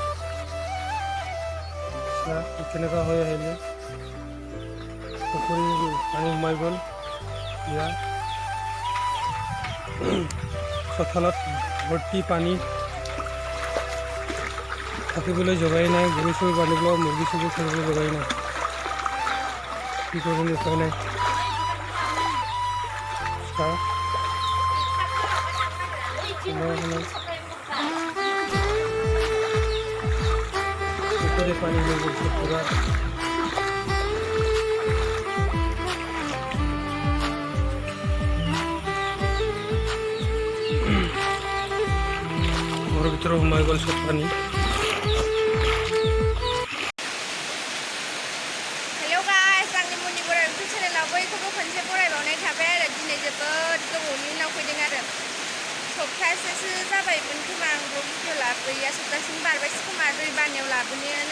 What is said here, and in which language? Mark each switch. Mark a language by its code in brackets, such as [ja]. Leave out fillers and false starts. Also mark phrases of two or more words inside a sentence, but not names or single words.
[as] কেনেকুৱা হৈ আহিলে পুখুৰী পানী সোমাই গ'ল চোতালত ভৰ্তি পানী থাকিবলৈ জগাই নাই গৰু চৰু বান্ধিবলৈ মুৰ্গী চুৰ্গী থাকিবলৈ জগাই নাই কি কৰিম উপায় নাই [bn] পুকুরে পানি হয়ে গেছে পুরা ঘরের ভিতরে সোমাই গেল সব পানি [brx] सप्तासेसो जाबायमोन खोमा आं भिडिअ लाबोयैया सप्तासेनि बारबायसो खोमा दै बानायाव लाबोनायानो